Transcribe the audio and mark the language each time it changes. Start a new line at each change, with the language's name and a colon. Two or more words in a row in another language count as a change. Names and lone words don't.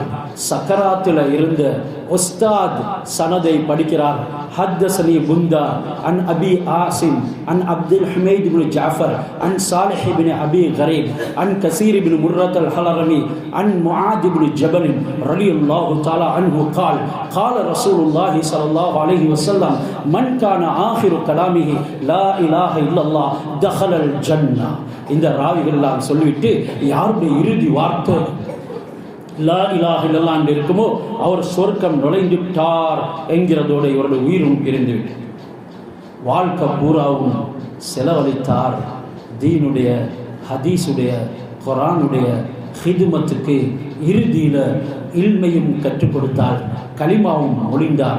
Tamil: சக்கராத்துல இருந்த உஸ்தாத் சனதை படிக்கிறார்.
Arabic: حدثني بندار عن أبي عاصم عن عبد الحميد بن جعفر عن صالح بن أبي غريب عن كثير بن مرة الحضرمي عن معاذ بن جبل رضي الله تعالى عنه قال قال رسول الله صلى الله عليه وسلم من كان آخر كلامه لا إله إلا الله دخل الجنة.
Tamil: இந்த ராவிகள் எல்லாம் சொல்லிவிட்டு யாருடைய இறுதி வார்த்தை
Arabic: لا إله إلا الله
Tamil: என்று இருக்குமோ அவர் சொர்க்கம் நுழைந்துட்டார் என்கிறதோடு இவருடைய உயிரும் பிரிந்துவிட்டு வாழ்க்கை பூராவும் செலவழித்தார். தீனுடைய, ஹதீஸுடைய, குர்ஆனுடைய ஹிதுமத்துக்கு இறுதியில இல்மையும் கற்றுக் கொடுத்தார், கலிமாவும் மொழிந்தார்.